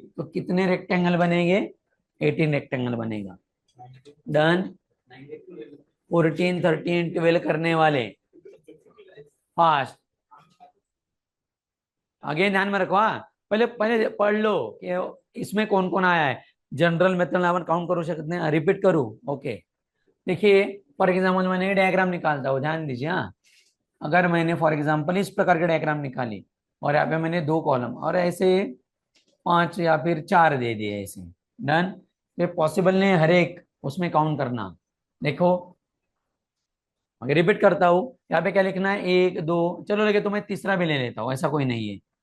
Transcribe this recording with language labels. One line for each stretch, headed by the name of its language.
Hindi: तो कितने रेक्टेंगल बनेंगे, 18 रेक्टेंगल बनेगा। डन, 14 13 12 करने वाले फास्ट। आगे ध्यान में रखो, हाँ पहले पहले पढ़ लो कि इसमें कौन कौन आया है।
Marathi: जनरल मेथड आपण काउंट करू शकत नाही, रिपीट करू, ओके।
Hindi: देखिए फॉर एग्जाम्पल मैंने डायग्राम निकालता हूँ, ध्यान दीजिए। हाँ, अगर मैंने फॉर एग्जाम्पल इस प्रकार के डायग्राम निकाली और यहाँ पे मैंने 2 कॉलम और ऐसे 5 या फिर 4 दे दिए ऐसे, डन। ये पॉसिबल नहीं है हर एक उसमें काउंट करना। देखो अगर रिपीट करता हूँ, यहाँ पे क्या लिखना है 1 2, चलो लगे तो मैं तीसरा भी ले लेता हूँ, ऐसा कोई नहीं है।